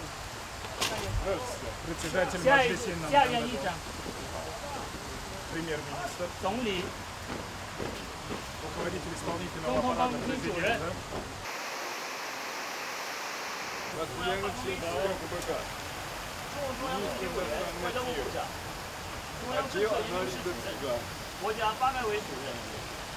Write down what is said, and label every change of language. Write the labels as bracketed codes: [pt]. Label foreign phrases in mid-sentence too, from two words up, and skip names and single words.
[ru] Председатель Маджлиси Милли. [zh] 下院议长。 [ru] Премьер-министр. [zh] 总理。 [ru] Руководитель исполнительного аппарата президента. Постоянный член КПК. Министр иностранных дел. Отдел анализа ЦИГа. [zh] 国家发改委主任。